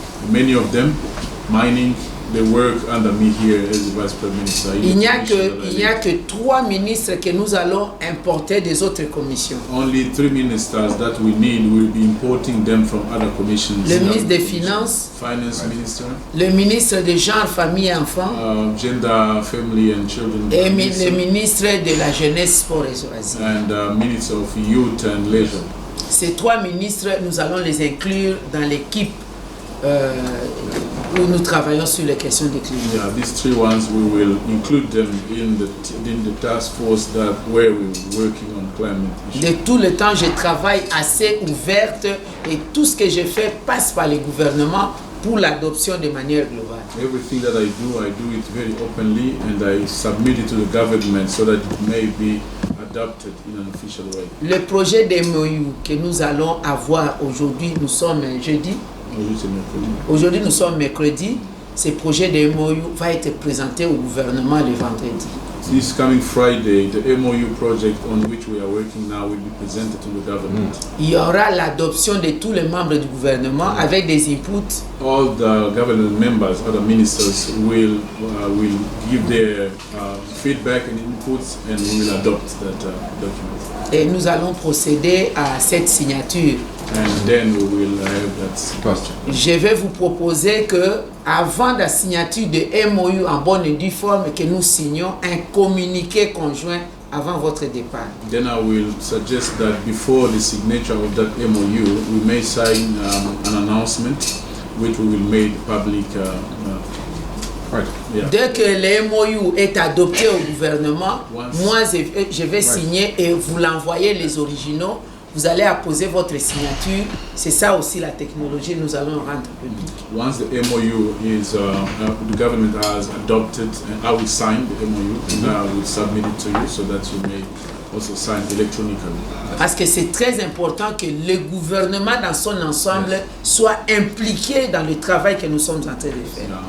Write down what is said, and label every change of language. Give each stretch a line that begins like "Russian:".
English: Many of them, mining, they work under me here as the Vice Prime Minister.
French: Il n'y a que 3 ministres que nous allons importer des autres commissions.
English: Only 3 ministers that we need, will be importing them from other commissions.
French: Le ministre des Finances,
English: Finance Minister,
French: le ministre des Genre, Famille et Enfants,
English: Gender, Family and Children,
French: et le ministre de la Jeunesse, Sport et Loisirs.
English: and Minister of Youth and Leisure.
French: Ces 3 ministres, nous allons les inclure dans l'équipe où nous travaillons sur les questions de climat.
English: Yeah, these 3 ones, we will include them in the task force where we're working on climate issues.
French: De tout le temps, je travaille assez ouverte et tout ce que je fais passe par le gouvernement pour l'adoption de manière globale.
English: Everything that I do it very openly, and I submit it to the government so that it may be adopted in an official way.
French: Le projet de MOU que nous allons avoir aujourd'hui, nous sommes jeudi. Aujourd'hui, nous sommes mercredi. Ce projet de MOU va être présenté au gouvernement le vendredi.
English: This coming Friday, the MOU project on which we are working now will be presented to the government.
French: Il y aura l'adoption de tous les membres du gouvernement avec des inputs.
English: All the government members, other ministers will give their feedback and inputs, and we will adopt that document.
French: Et nous allons procéder à cette signature.
English: And then we will have that question.
French: Je vais vous proposer que, avant la signature de MOU en bonne et due forme, que nous signions un communiqué conjoint avant votre départ.
English: Then I will suggest that before the signature of that MOU, we may sign an announcement, which we will make public. Right. Yeah.
French: Dès que le MOU est adopté au gouvernement, moi je vais signer et vous l'envoyer les originaux. Vous allez apposer votre signature. C'est ça aussi la technologie, nous allons rendre public.
English: Once the MOU is, the government has adopted, and I will sign the MOU, and I will submit it to you so that you may also sign electronically.
French: Parce que c'est très important que le gouvernement dans son ensemble soit impliqué dans le travail que nous sommes en train de faire.